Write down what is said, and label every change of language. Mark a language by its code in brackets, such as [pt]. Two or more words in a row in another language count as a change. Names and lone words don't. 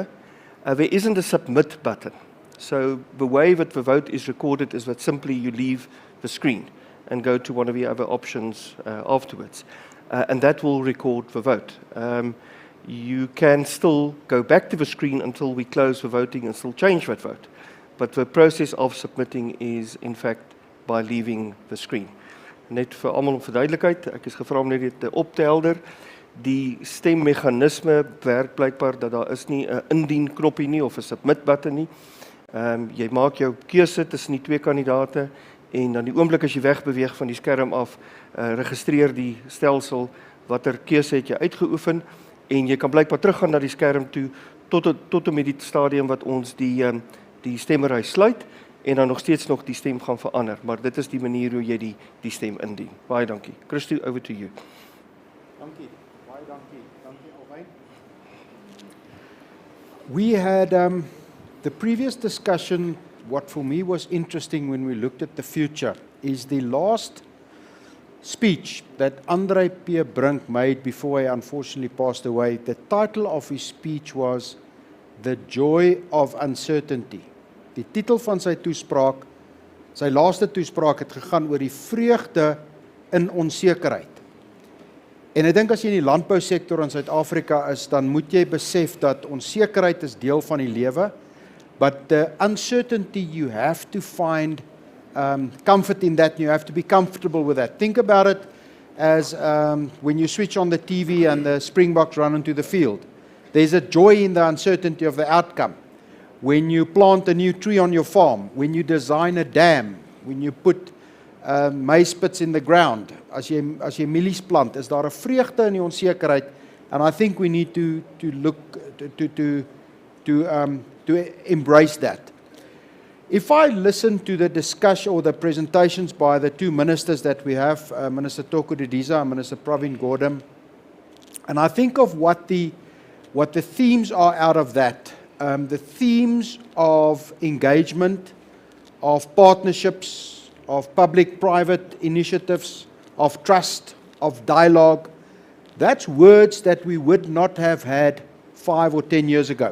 [en] There isn't a submit button. So the way that the vote is recorded is that simply you leave the screen and go to one of the other options afterwards. And that will record the vote. You can still go back to the screen until we close the voting and still change that vote. But the process of submitting is, in fact, by leaving the screen. [af] Net vir almal vir duidelikheid, ek is gevra om net dit op te helder. Die stemmeganisme werk blykbaar dat daar is nie 'n indien knoppie nie of 'n [en] submit button [af] nie. Jy maak jou keuse tussen die twee kandidate en dan die oomblik as jy wegbeweeg van die skerm af, registreer die stelsel watter keuse het jy uitgeoefen en jy kan blykbaar teruggaan na die skerm toe tot en met die stadium wat ons die stemmery sluit en dan nog steeds die stem gaan verander, maar dit is die manier hoe jy die stem indien. Baie dankie. Christo, [en] over to you. [af] Dankie. Baie dankie. Dankie Alwyn. [en] We had the previous discussion. What for me was interesting when we looked at the future is the last speech that André P. Brink made before he unfortunately passed away. The title of his speech was The Joy of Uncertainty. Die titel van sy toespraak, sy laaste toespraak het gegaan oor die vreugde in onsekerheid. En ek dink as jy in die landbousektor in Suid-Afrika is, dan moet jy besef dat onsekerheid is deel van die lewe. But the uncertainty, you have to find comfort in that, and you have to be comfortable with that. Think about it as when you switch on the TV and the Springboks run into the field. There's a joy in the uncertainty of the outcome. When you plant a new tree on your farm, when you design a dam, when you put maize pits in the ground, [af] as jy mielies plant, is daar 'n vreugde in die onsekerheid, [en] and I think we need to look to embrace that. If I listen to the discussion or the presentations by the two ministers that we have, Minister Toko Didiza and Minister Pravin Gordhan, and I think of what the themes are out of that, the themes of engagement, of partnerships, of public-private initiatives, of trust, of dialogue, that's words that we would not have had 5 or 10 years ago.